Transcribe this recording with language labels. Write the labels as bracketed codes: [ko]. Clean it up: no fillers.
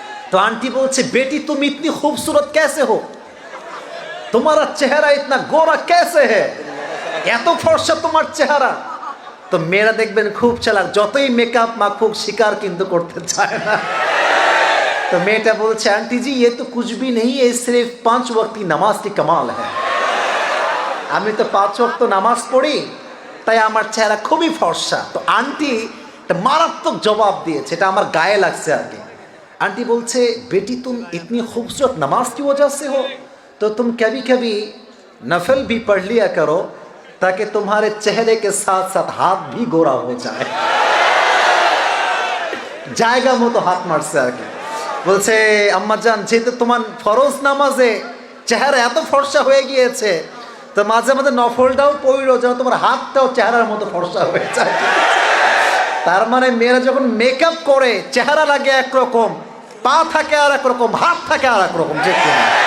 [bn] তো আন্টি বলছে, [hi] বেটি তুম ইতনি খুবসুরত कैसे हो, তোমারা চেহারা ইতনা গোরা कैसे है, [bn] এত ফর্সা তোমার চেহারা। তো মেয়েরা দেখবেন খুব চালাক, যতই মেকআপ মাখুক স্বীকার কিন্তু করতে চায় না। তো মেয়েটা বলছে, আন্টি জি [hi] ये तो कुछ भी नहीं है, सिर्फ 5 वक्त की नमाज की कमाल है। [bn] আমি তো 5 ওয়াক্ত নামাজ পড়ি, তাই আমার চেহারা খুবই ফর্সা। তো আন্টি একটা মারাত্মক জবাব দিয়েছে, এটা আমার গায়ে লাগছে আর কি। [hi] आंटी बोलছে, बेटी तुम इतनी खूबसूरत नमाज की वजह से हो, तो तुम कभी कभी नफल भी पढ़ लिया करो, ताकि तुम्हारे चेहरे के साथ साथ हाथ भी गोरा हो जाए। [bn] জায়গা মতো হাত মারছে আর কি। বলছে, আম্মা জান, যেহেতু তোমার ফরজ নামাজে চেহারা এত ফর্সা হয়ে গিয়েছে, তো মাঝে মাঝে নফলটাও পড়ো যেন তোমার হাতটাও চেহারার মতো ফর্সা হয়ে যায়। তার মানে মেয়েরা যখন মেকআপ করে চেহারা লাগে একরকম, পা থাকে আর একরকম, হাত থাকে আর একরকম, ঠিক কিনা?